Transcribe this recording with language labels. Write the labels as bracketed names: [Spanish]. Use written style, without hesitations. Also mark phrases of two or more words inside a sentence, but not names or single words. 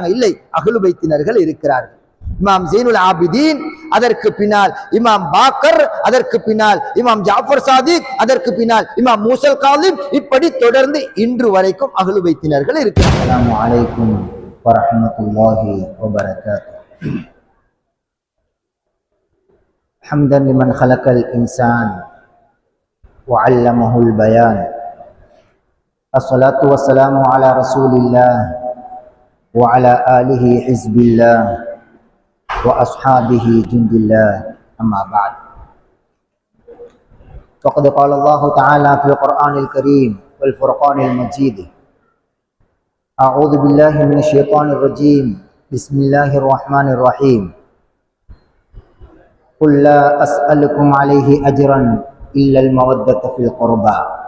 [Tamil] இல்லை, அஹ்லு பைத்தினர்கள் இருக்கிறார்கள். இமாம் ஜெயினுல் ஆபிதீன், அதற்கு பின்னால் இமாம் பாக்கர், அதற்கு பின்னால் இமாம் ஜாஃபர் சாதிக், அதற்கு பின்னால் இமாம் மூசல் காலிம், இப்படி தொடர்ந்து இன்று வரைக்கும் அஹ்லு பைத்தினர்கள் இருக்கிறார்கள். [Arabic] السلام عليكم ورحمة الله وبركاته. حمدا لمن خلق الإنسان وعلمه البيان. الصلاة والسلام على رسول الله وعلى آله حزب الله وأصحابه جند الله أما بعد فقد قال الله تعالى في القرآن الكريم والفرقان المجيد أعوذ بالله من الشيطان الرجيم بسم الله الرحمن الرحيم قل لا أسألكم عليه أجرا إلا المودة في القربى.